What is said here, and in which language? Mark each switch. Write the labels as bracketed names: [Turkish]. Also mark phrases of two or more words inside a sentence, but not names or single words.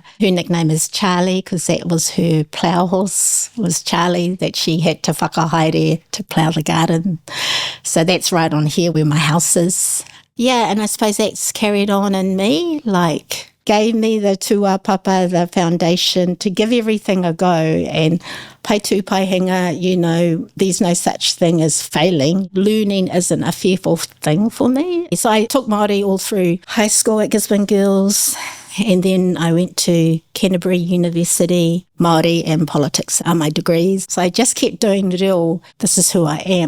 [English] Her nickname is Charlie because that was her plough horse, was Charlie, that she had to whakahaere to plough the garden. So that's right on here where my house is. Yeah, and I suppose that's carried on in me, gave me the tuapapa, the foundation, to give everything a go. [Māori] And pai tū pai hinga, [English] there's no such thing as failing. Learning isn't a fearful thing for me. So I took Māori all through high school at Gisborne Girls, and then I went to Canterbury University. Māori and politics are my degrees. So I just kept doing this is who I am.